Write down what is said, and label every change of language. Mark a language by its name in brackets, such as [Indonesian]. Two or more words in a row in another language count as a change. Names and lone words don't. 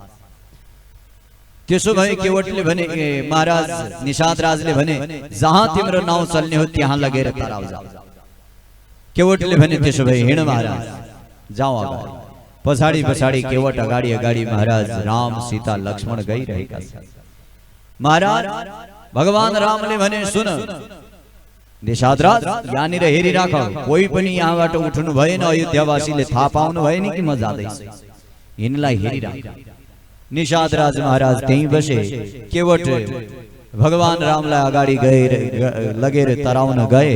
[Nepali] त्यसो भए केवटले भने महाराज निषाद राजले भने जहाँ तिम्रो नाव चल्ने हो त्यहाँ लगेर तराउ जाऊ। केवटले भने त्यसो भए हिँड महाराज, जाऊ अगाडि। पछाडि पछाडि केवट अगाडि अगाडि महाराज राम सीता लक्ष्मण गइरहेका छन्। महाराज भगवान रामले भने सुन निषाद राज यहाँनिर हेरिराख, कोही पनि यहाँबाट उठ्नु भएन, अयोध्यावासीले थाहा पाउनु भएन कि म जाँदैछु, यिनलाई हेरिराख। निषाद राज महाराज त्यहीँ बसे। केवट भगवान रामलाई अगाडि गएर लगेर तराउन गए।